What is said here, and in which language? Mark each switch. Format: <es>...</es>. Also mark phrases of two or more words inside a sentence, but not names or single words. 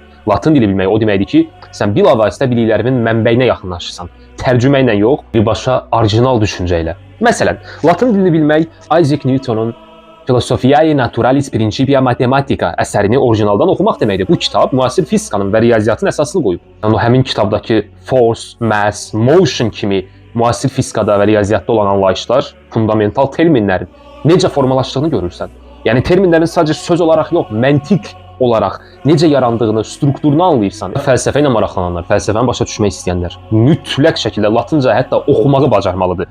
<az>Latın dili bilmək o deməkdir ki, sən bilavasitə biliklərimin mənbəyinə yaxınlaşırsan. Tərcümə ilə yox, birbaşa orijinal düşüncə ilə. Məsələn, Latın dilini bilmək Isaac Newtonun Philosophiae Naturalis Principia Mathematica əsərini orijinaldan oxumaq deməkdir. Bu kitab müasir fizikanın və riyaziyyatın əsasını qoyub. Yəni, həmin kitabdakı</az> <en>force, mass, motion</en> <az>kimi müasir fizikada və riyaziyyatda olan anlayışlar, fundamental terminlərin necə formalaşdığını görürsən. Yəni, terminlərin sadəcə söz olaraq yox, məntiq olaraq necə yarandığını, strukturunu anlayırsan. Fəlsəfə ilə maraqlananlar, fəlsəfəni başa düşmək istəyənlər mütləq şəkildə Latınca hətta oxumağı bacarmalıdır.</az>